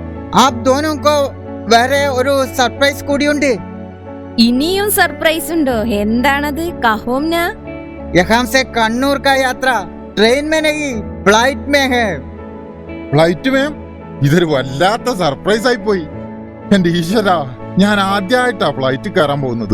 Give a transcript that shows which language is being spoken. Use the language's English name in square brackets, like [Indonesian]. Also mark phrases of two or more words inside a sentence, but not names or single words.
[Hindi] आप दोनों को [Malayalam] വേറെ ഒരു സർപ്രൈസ് കൂടിയുണ്ട്. ഇനിയും സർപ്രൈസ് ഉണ്ടോ? എന്താണത്? കഹോംന [Hindi] यहाँ से कन्नूर का यात्रा ट्रेन में नहीं फ्लाइट में है. [Malayalam] ഫ്ലൈറ്റ് മേം? ഇതൊരു വല്ലാത്ത സർപ്രൈസ് ആയി പോയി. എന്റെ ഈശ്വര, ഞാൻ ആദ്യമായിട്ടാ ഫ്ലൈറ്റ് കയറാൻ പോകുന്നത്.